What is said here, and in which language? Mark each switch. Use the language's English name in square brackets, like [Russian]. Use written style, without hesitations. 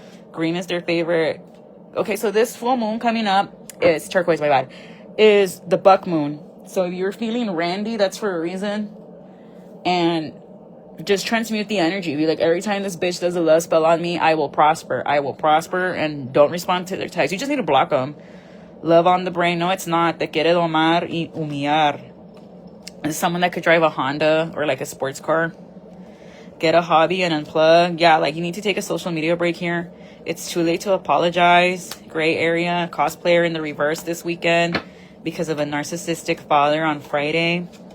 [English] Green is their favorite. Okay, so this full moon coming up is turquoise, my bad, is the buck moon. So if you're feeling randy, that's for a reason. And just transmute the energy. Be like, every time this bitch does a love spell on me, I will prosper. I will prosper. And don't respond to their texts. You just need to block them. Love on the brain. No, it's not. [Spanish] Te quiere domar y humillar. [English] It's someone that could drive a Honda or like a sports car. Get a hobby and unplug. Yeah, like you need to take a social media break here. It's too late to apologize. Gray area. Cosplayer in the reverse this weekend because of a narcissistic father on Friday.